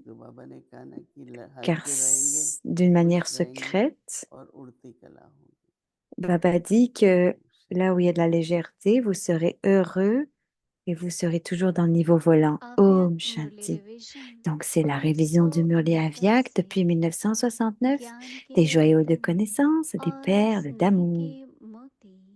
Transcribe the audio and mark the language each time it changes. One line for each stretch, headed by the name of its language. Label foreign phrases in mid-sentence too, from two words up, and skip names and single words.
Hindi: जो बाबा ने कहा ना कि
French: car
Hindi: हल्के रहेंगे,
French: d'une manière
Hindi: खुश रहेंगे
French: secrète,
Hindi: और उड़ती कला होगी।
French: Baba dit que là où il y a de la légèreté, vous serez heureux et vous serez toujours dans le niveau volant.
Hindi: अव्यक्त Om मुरली Shanti. रिविजन
French: Donc, c'est la révision du Murli
Hindi: 1969
French: Avyak
Hindi: से
French: depuis 1969,
Hindi: ज्ञान के
French: des joyaux de
Hindi: रत्न
French: connaissances, des
Hindi: और
French: perles
Hindi: स्नेह
French: d'amour.
Hindi: के मोती।